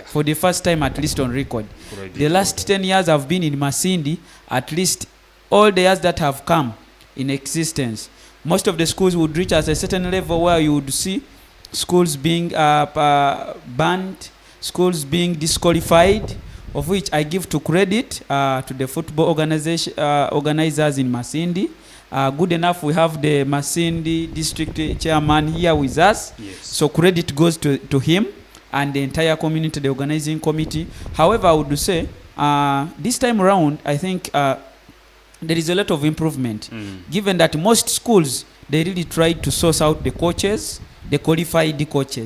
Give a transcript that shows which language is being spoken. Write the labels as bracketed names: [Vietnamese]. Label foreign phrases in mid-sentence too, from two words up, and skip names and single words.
[English] For the first time, at least on record. The last 10 years I've been in Masindi, at least all the years that have come in existence, most of the schools would reach at a certain level where you would see schools being banned, schools being disqualified, of which I give to credit to the football organizers in Masindi Good enough, we have the Masindi district chairman here with us. Yes. So credit goes to him and the entire community, the organizing committee. However, I would say this time around, I think there is a lot of improvement, given that most schools, they really tried to source out the coaches, the qualified coaches.